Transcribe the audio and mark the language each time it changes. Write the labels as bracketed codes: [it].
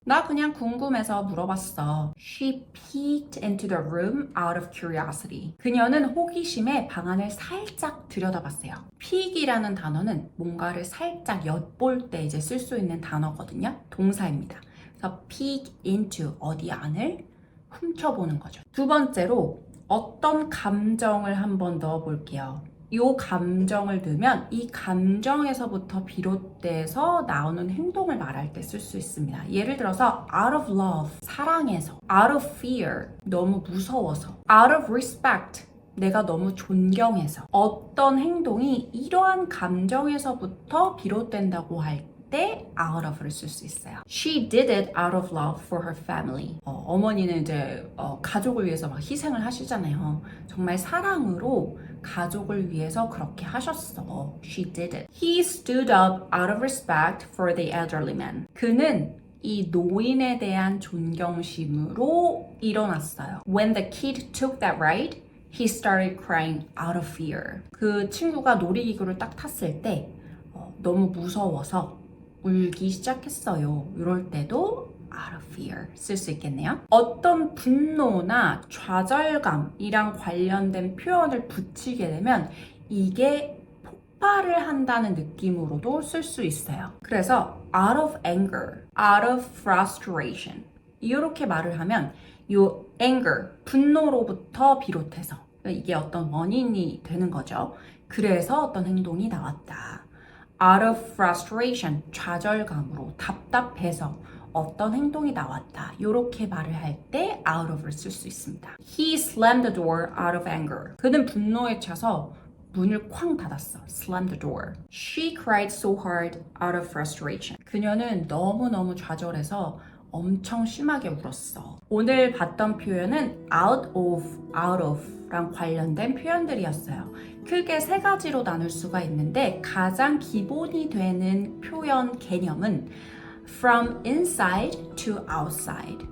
[ko] 나 그냥 궁금해서 물어봤어. [en] She peeked into the room out of curiosity. [ko] 그녀는 호기심에 방 안을 살짝 들여다봤어요. peek이라는 단어는 뭔가를 살짝 엿볼 때 이제 쓸 수 있는 단어거든요. 동사입니다. 그래서 [en] peek into [ko] 어디 안을 훔쳐보는 거죠. 두 번째로 어떤 감정을 한번 넣어볼게요. 이 감정을 넣으면 이 감정에서부터 비롯돼서 나오는 행동을 말할 때 쓸 수 있습니다. 예를 들어서 [en] out of love, [ko] 사랑해서, [en] out of fear, [ko] 너무 무서워서, [en] out of respect, [ko] 내가 너무 존경해서 어떤 행동이 이러한 감정에서부터 비롯된다고 할 때 out of를 쓸 수 있어요. [en] She did it out of love for her family. [ko] 어머니는 이제 가족을 위해서 막 희생을 하시잖아요. 정말 사랑으로 가족을 위해서 그렇게 하셨어. [en] She did it. He stood up out of respect for the elderly man. [ko] 그는 이 노인에 대한 존경심으로 일어났어요. [en] When the kid took that ride, he started crying out of fear. [ko] 그 친구가 놀이기구를 딱 탔을 때 너무 무서워서 울기 시작했어요. 이럴 때도 [en] out of fear [ko] 쓸 수 있겠네요. 어떤 분노나 좌절감이랑 관련된 표현을 붙이게 되면 이게 폭발을 한다는 느낌으로도 쓸 수 있어요. 그래서 [en] out of anger, out of frustration [ko] 이렇게 말을 하면 이 anger, 분노로부터 비롯해서 이게 어떤 원인이 되는 거죠. 그래서 어떤 행동이 나왔다. [en] out of frustration, [ko] 좌절감으로, 답답해서 어떤 행동이 나왔다. 이렇게 말을 할 때 out of를 쓸 수 있습니다. [en] He slammed the door out of anger. [ko] 그는 분노에 차서 문을 쾅 닫았어. [en] Slammed the door. She cried so hard out of frustration. [ko] 그녀는 너무너무 좌절해서 엄청 심하게 울었어. 오늘 봤던 표현은 out of랑 관련된 표현들이었어요. 크게 세 가지로 나눌 수가 있는데 가장 기본이 되는 표현 개념은 [en] from inside to outside.